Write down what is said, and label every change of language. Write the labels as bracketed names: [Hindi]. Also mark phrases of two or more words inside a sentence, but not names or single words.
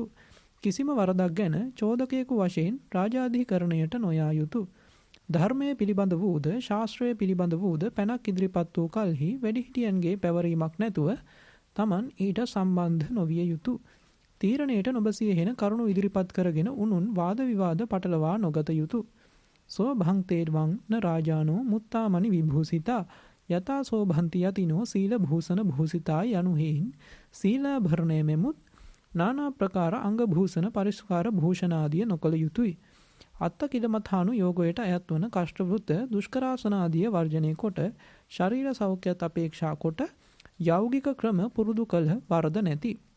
[Sinhala] කිසිම වරදක් ගැන චෝදකයෙකු වශයෙන් රාජාධිකරණයට නොයා යුතු. ධර්මයේ පිළිබඳ වූද ශාස්ත්‍රයේ පිළිබඳ වූද පැනක් ඉදිරිපත් වූ කලෙහි වැඩිහිටියන්ගේ පැවරීමක් නැතුව Taman ඊට සම්බන්ධ නොවිය යුතු. තීරණයට නොබසිය හෙන කරුණු ඉදිරිපත් කරගෙන උනුන් වාද විවාද පටලවා නොගත යුතු. [Pali] සෝ භංතේර්වං න රාජානෝ මුත්තාමනි විභූසිතා යතා සෝ භන්ති යතිනෝ සීල භූෂණ භූසිතා [Sinhala] යනුහෙයින් සීලාභරණය මෙමුත් නානා ප්‍රකාර අංග භූෂණ පරිස්කාර භූෂණාදිය නොකළ යුතුය. අත්ත කිලමථානු යෝගයට අයත් වන කෂ්ඨවෘත දුෂ්කරාසනාදිය වර්ජනය කොට ශරීර සෞඛ්‍යත් අපේක්ෂා කොට යෞගික ක්‍රම පුරුදු කළ වරද නැති.